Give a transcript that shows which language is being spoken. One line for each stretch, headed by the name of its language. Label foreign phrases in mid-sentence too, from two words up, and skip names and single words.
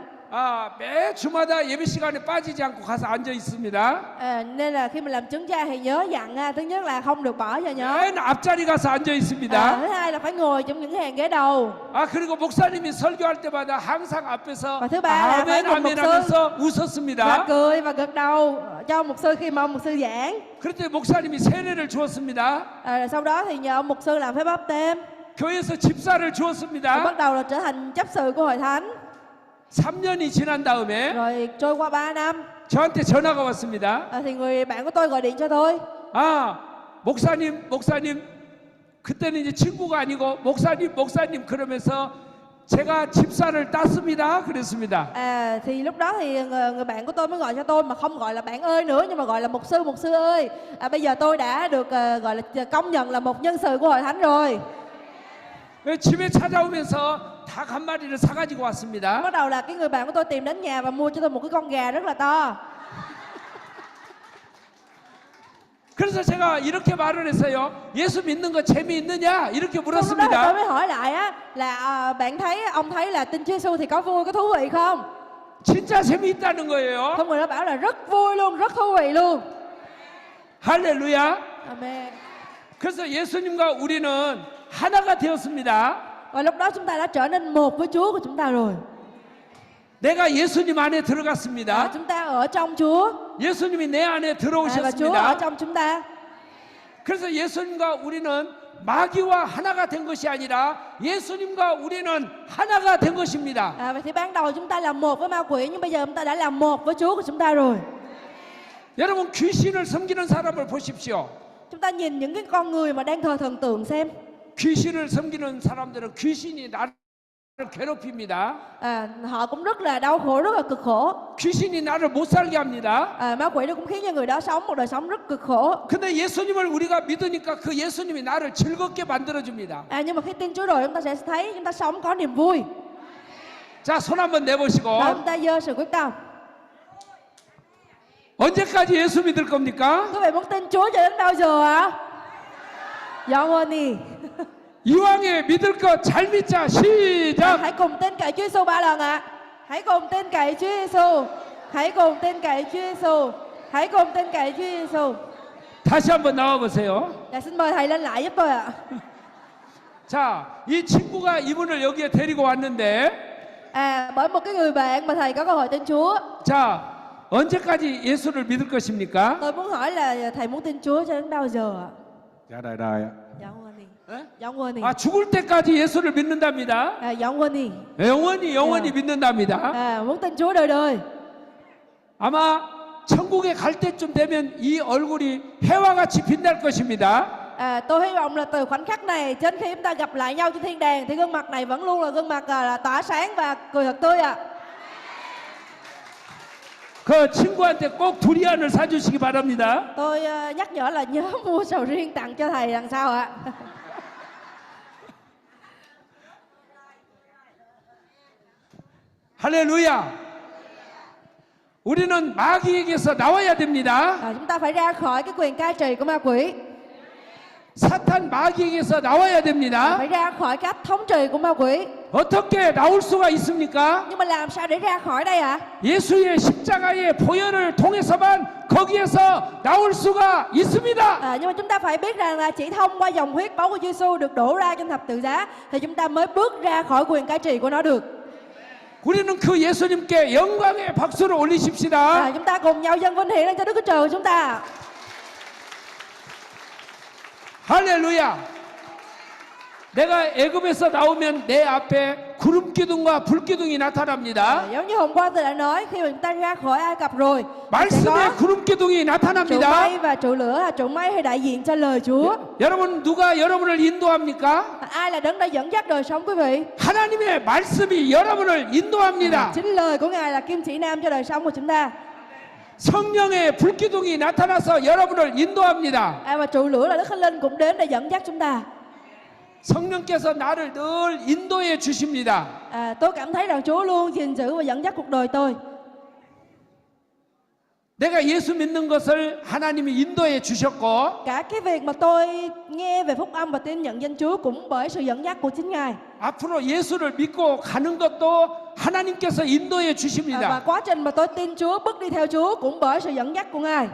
Korean: 매 주마다 예배 시간에 빠지지 않고 가서 앉아 있습니다.
Vietnamese: Nên là khi mình làm chứng cha thì nhớ dặn thứ nhất là không được bỏ cho nhớ.
Korean: 맨 앞자리 가서 앉아 있습니다.
Vietnamese: Thứ hai là phải ngồi trong những hàng ghế đầu.
Korean: 그리고 목사님이 설교할 때마다 항상 앞에서
Vietnamese: Và thứ ba là phải
Korean: 아멘
Vietnamese: cùng mục
Korean: 아멘
Vietnamese: sư
Korean: 하면서
Vietnamese: và
Korean: 웃었습니다.
Vietnamese: cười và gật đầu cho mục sư khi mà ông mục sư giảng.
Korean: 그때 목사님이 세례를 주었습니다.
Vietnamese: Sau đó thì nhờ ông mục sư làm phép báp têm.
Korean: 교회에서 집사를
Vietnamese: Và
Korean: 주었습니다.
Vietnamese: bắt đầu là trở thành chấp sự của hội thánh.
Korean: 3년이 지난 다음에
Vietnamese: Rồi trôi qua 3 năm
Korean: 저한테 전화가 왔습니다.
Vietnamese: thì người bạn của tôi gọi điện cho tôi.
Korean: 목사님, 그때는 이제 친구가 아니고 목사님 그러면서 제가 집사를 땄습니다. 그랬습니다.
Vietnamese: Thì lúc đó thì người bạn của tôi mới gọi cho tôi, mà không gọi là bạn ơi nữa, nhưng mà gọi là mục sư ơi. Bây giờ tôi đã được gọi là công nhận là một nhân sự của hội thánh rồi.
Korean: 집에 찾아오면서 닭 한 마리를 사가지고 왔습니다.
Vietnamese: Bắt đầu là cái người bạn của tôi tìm đến nhà và mua cho tôi một cái con gà rất là to.
Korean: 그래서 제가 이렇게 말을 했어요. 예수 믿는 거 재미있느냐? 이렇게
Vietnamese: Sau đó tôi
Korean: 물었습니다.
Vietnamese: mới hỏi lại á là ông thấy là tin Chúa Giêsu thì có vui, có thú vị không?
Korean: 진짜 재미있다는 거예요.
Vietnamese: Không, người đó bảo là rất vui luôn, rất thú vị luôn.
Korean: 할렐루야.
Vietnamese: Amen.
Korean: 그래서 예수님과 우리는 하나가 되었습니다.
Vietnamese: Và lúc đó chúng ta đã trở nên một với Chúa của chúng ta rồi.
Korean: 내가 예수님 안에 들어갔습니다.
Vietnamese: Chúng ta ở trong Chúa.
Korean: 예수님이 내 안에
Vietnamese: Và Chúa ở
Korean: 들어오셨습니다.
Vietnamese: trong chúng ta.
Korean: 그래서 예수님과 우리는 마귀와 하나가 된 것이 아니라 예수님과 우리는 하나가 된 것입니다.
Vietnamese: Vậy thì ban đầu chúng ta là một với ma quỷ, nhưng bây giờ chúng ta đã là một với Chúa của chúng ta rồi.
Korean: 여러분 귀신을 섬기는 사람을 보십시오.
Vietnamese: Chúng ta nhìn những cái con người mà đang thờ thần tượng xem.
Korean: 귀신을 섬기는 사람들은 귀신이 나를 괴롭힙니다.
Vietnamese: Họ cũng rất là đau khổ, rất là cực khổ.
Korean: 귀신이 나를 못 살게 합니다.
Vietnamese: Ma quỷ nó cũng khiến cho người đó sống một đời sống rất cực khổ.
Korean: 근데 예수님을 우리가 믿으니까 그 예수님이 나를 즐겁게 만들어 줍니다.
Vietnamese: Nhưng mà khi tin Chúa rồi chúng ta sẽ thấy chúng ta sống có niềm vui.
Korean: 자, 손 한번 내보시고.
Vietnamese: Và chúng ta giơ sự quyết tâm.
Korean: 언제까지 예수 믿을 겁니까?
Vietnamese: Quý vị muốn tin Chúa cho đến bao giờ ạ?
Korean: 영원히. 이왕에 믿을 거 잘 믿자. 시작.
Vietnamese: Hãy cùng tin cậy Chúa Giêsu 3 lần ạ. Hãy cùng tin cậy Chúa Giêsu. Hãy cùng tin cậy Chúa Giêsu. Hãy cùng tin cậy Chúa Giêsu.
Korean: 다시 한번 나와 보세요.
Vietnamese: Dạ, xin mời thầy lên lại giúp tôi ạ.
Korean: 자, 이 친구가 이분을 여기에 데리고 왔는데,
Vietnamese: Bởi một cái người bạn mà thầy có cơ hội tin Chúa.
Korean: 자, 언제까지 예수를 믿을 것입니까?
Vietnamese: Tôi muốn hỏi là thầy muốn tin Chúa cho đến bao giờ ạ? Dạ đời đời ạ.
Korean: 영원히. 죽을 때까지 예수를 믿는답니다. 영원히. 영원히 믿는답니다.
Vietnamese: Muốn tin Chúa đời đời.
Korean: 아마 천국에 갈 때쯤 되면 이 얼굴이 해와 같이 빛날 것입니다.
Vietnamese: Tôi hy vọng là từ khoảnh khắc này đến khi chúng ta gặp lại nhau trên thiên đàng thì gương mặt này vẫn luôn là gương mặt là tỏa sáng và cười thật tươi ạ.
Korean: 그 친구한테 꼭 두리안을 사주시기 바랍니다.
Vietnamese: Tôi nhắc nhở là nhớ mua sầu riêng tặng cho thầy lần sau ạ.
Korean: 할렐루야. 우리는 마귀에게서 나와야 됩니다.
Vietnamese: Chúng ta phải ra khỏi cái quyền cai trị của ma quỷ.
Korean: 사탄 마귀에게서 나와야 됩니다.
Vietnamese: Phải ra khỏi cách thống trị của ma quỷ.
Korean: 어떻게 나올 수가 있습니까?
Vietnamese: Nhưng mà làm sao để ra khỏi đây ạ?
Korean: 예수의 십자가의 보혈을 통해서만 거기에서 나올 수가 있습니다.
Vietnamese: Nhưng mà chúng ta phải biết rằng là chỉ thông qua dòng huyết máu của Giêsu được đổ ra trên thập tự giá thì chúng ta mới bước ra khỏi quyền cai trị của nó được.
Korean: 우리는 그 예수님께 영광의 박수를 올리십시다.
Vietnamese: Chúng ta cùng nhau dâng vinh hiển lên cho Đức Chúa Trời của chúng ta.
Korean: 할렐루야. 내가 애굽에서 나오면 내 앞에 구름 기둥과 불 기둥이 나타납니다.
Vietnamese: Giống như hôm qua tôi đã nói, khi mà chúng ta ra khỏi Ai Cập rồi thì sẽ
Korean: 말씀의
Vietnamese: có
Korean: 구름 기둥이
Vietnamese: trụ
Korean: 나타납니다.
Vietnamese: mây và trụ lửa. Trụ mây hay đại diện cho lời Chúa.
Korean: 여러분 누가 여러분을 인도합니까?
Vietnamese: Ai là đấng đã dẫn dắt đời sống quý vị?
Korean: 하나님의 말씀이 여러분을 인도합니다.
Vietnamese: Chính lời của Ngài là kim chỉ nam cho đời sống của chúng ta.
Korean: 성령의 불기둥이 나타나서 여러분을 인도합니다.
Vietnamese: Và trụ lửa là Đức Thánh Linh cũng đến để dẫn dắt chúng ta.
Korean: 성령께서 나를 늘 인도해 주십니다.
Vietnamese: Tôi cảm thấy rằng Chúa luôn gìn giữ và dẫn dắt cuộc đời tôi.
Korean: 내가 예수 믿는 것을 하나님이 인도해 주셨고
Vietnamese: Cả cái việc mà tôi nghe về phúc âm và tin nhận danh Chúa cũng bởi sự dẫn dắt của chính Ngài.
Korean: 앞으로 예수를 믿고 가는 것도 하나님께서 인도해
Vietnamese: Và
Korean: 주십니다.
Vietnamese: quá trình mà tôi tin Chúa, bước đi theo Chúa cũng bởi sự dẫn dắt của Ngài.